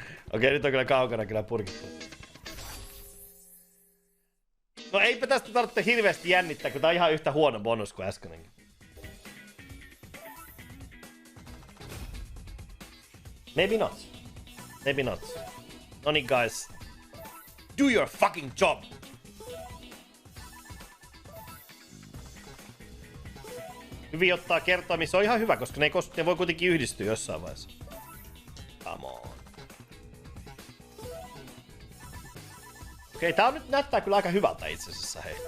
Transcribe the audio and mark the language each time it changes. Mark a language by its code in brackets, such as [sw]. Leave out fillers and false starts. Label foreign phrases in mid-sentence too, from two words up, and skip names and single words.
[fi] Okei, nyt on kyllä kaukana kyllä purkittu. No eipä tästä tarvitse hirveästi jännittää, kun tää on ihan yhtä huono bonus kuin äskenenkin. [en] Maybe not. Maybe not. [fi] No niin [en] guys. Do your fucking job! [fi] Hyvin ottaa kertoimia, se on ihan hyvä, koska ne voi kuitenkin yhdistyä jossain vaiheessa. [en] Come on. [fi] Okei, tää nyt näyttää kyllä aika hyvältä itse asiassa, hei.